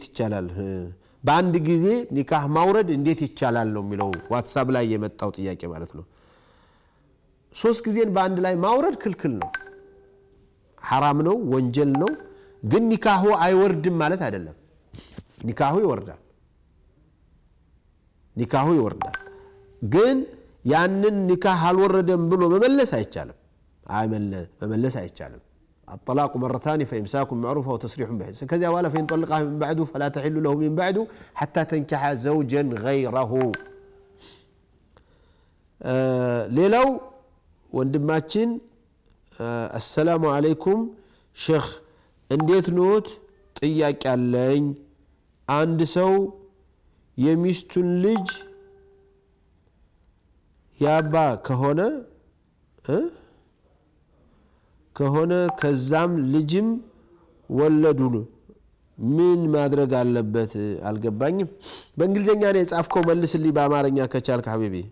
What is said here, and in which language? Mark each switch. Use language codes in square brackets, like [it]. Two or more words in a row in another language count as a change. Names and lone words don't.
[am] ይቻላል በአንድ ጊዜ ኒካህ ማውረድ እንዴት ይቻላል ነው የሚለው ዋትስአፕ ላይ የመጣው ጥያቄ ማለት ነው 3 ጊዜን በአንድ ላይ ማውረድ ክልክል ነው حرام ነው ወንጀል ነው ግን ኒካሁ አይወርድም ማለት አይደለም ኒካሁ ይወርዳል ግን ያንን ኒካህ አልወረደም ብሎ መመለስ አይቻልም [ar] الطلاق مرتان فإمساك معروف وتسريح بإحسان كذا ولا فإن طلقها من بعده فلا تحل له من بعده حتى تنكح زوجا غيره [am] ሌላው ወንድማችን [ar] السلام عليكم شيخ [am] እንዴት ኖት ጥያቄ አለኝ አንድ ሰው የሚስቱን ልጅ ያባ ከሆነ ከዛም ልጅም ወለዱ ምን ማድረግ አለበት አልገባኝም በእንግሊዘኛ ነው የጻፍከው መልስልኝ በአማርኛ ከቻልክ ሐቢቢ